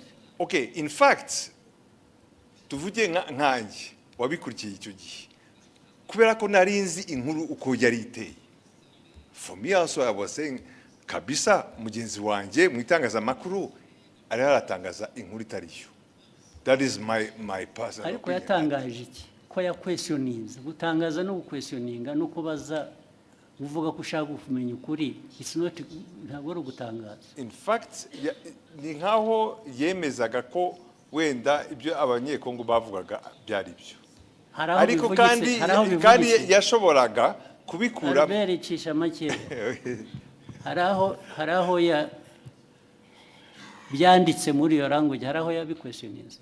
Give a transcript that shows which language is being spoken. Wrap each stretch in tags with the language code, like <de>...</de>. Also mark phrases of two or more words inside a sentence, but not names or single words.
<en>Okay, in fact,</en> <rw>tuvuge nkanjye wabikurikiye icyo gihe kubera ko narinzi inkuru uko yari iteye.</rw> <en>For me also I was saying</en> <rw>kabisa mugenzi wanjye mu itangazamakuru ari haratangaza inkuru itariyo.</rw> <en>That is my personal.</en> <rw>Ariko yatangaje iki? Ko ya questionings, gutangaza no questioninga no kubaza uvuga ko ushaka kumenya ukuri.</rw> <en>It's not</en> <rw>ntabwo ari gutangaza.</rw> <en>In fact,</en> <rw>ni nkaho yemezaga ko wenda ibyo abanyekongo bavugaga byari byo. Ariko kandi yashoboraga kubikura berecisha make. Haraho ya byanditse muri iyo language, haraho ya questionings.</rw>